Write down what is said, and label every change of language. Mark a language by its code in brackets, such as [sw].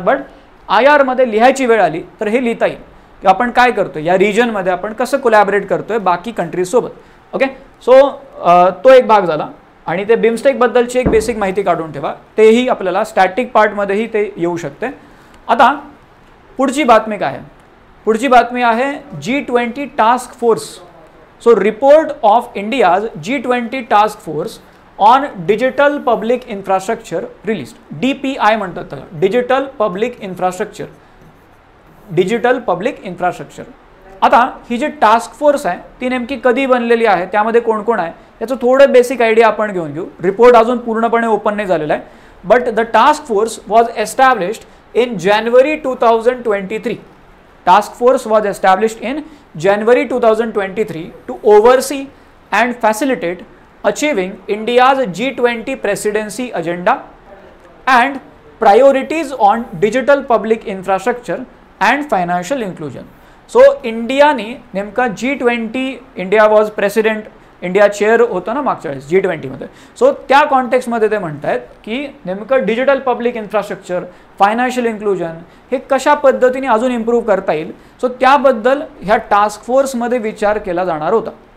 [mr] But IR मध्ये लिहायची वेळ आली तर हे लिहिता येईल की आपण काय करतो या रिजनमध्ये, आपण कसं कोलॅबरेट करतोय बाकी कंट्रीजसोबत. ओके, सो तो एक भाग झाला. आणि ते बिमस्टेकबद्दलची एक बेसिक माहिती काढून ठेवा, तेही आपल्याला स्टॅटिक पार्टमध्येही ते येऊ शकते. आता पुढची बातमी काय आहे, पुढची बातमी आहे G20 task force. [en] So report of India's G20 task force on digital public infrastructure release. [mr] DPI म्हणतात त्याला, digital public infrastructure. Digital public infrastructure. आता ही जी टास्क फोर्स आहे ती नेमकी कधी बनलेली आहे, त्यामध्ये कोण कोण आहे याचं थोडं बेसिक आयडिया आपण घेऊन घेऊ. रिपोर्ट अजून पूर्णपणे ओपन नाही झालेला आहे. [en] But the task force was established in January 2023. Task force was established in January 2023 to oversee and facilitate achieving India's G20 presidency agenda and priorities on digital public infrastructure and financial inclusion. [mr] So India ने नेमका G20, [en] India was president, [mr] India chair होतं ना मागच्या वेळेस G20 मध्ये. So त्या कॉन्टेक्स्टमध्ये ते म्हणतात की नेमकं digital public infrastructure, financial inclusion हे कशा पद्धतीने अजून इम्प्रूव्ह करता येईल. सो त्याबद्दल ह्या टास्क फोर्समध्ये विचार केला जाणार होता.